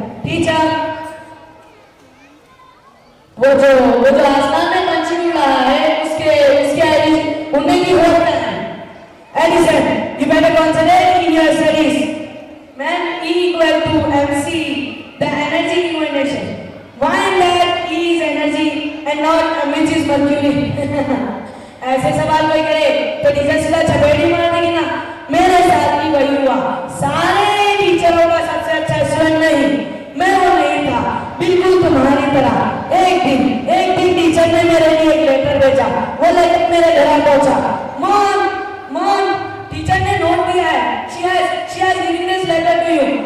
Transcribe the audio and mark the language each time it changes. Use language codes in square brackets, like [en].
[hi] Teacher, वो जो आसमान में पंछी उड़ रहा है उसके उड़ने की होड़ में है। Edison, [en] you better concentrate in your studies. Man, E equal to mc, the energy in motion. Why that E is energy and not which is mercury? [hi] ऐसे सवाल कोई करे तो टीचर सीधा चपेटी मार देगी ना। मेरे साथ भी वही हुआ। सारे टीचरों का सबसे अच्छा स्टूडेंट नहीं, मैं वो नहीं था, बिल्कुल तुम्हारी तरह। एक दिन टीचर ने मेरे लिए एक लेटर भेजा। वो लेटर मेरे घर पहुंचा। मॉम, टीचर ने नोट दिया है। [en] she has given this letter to you.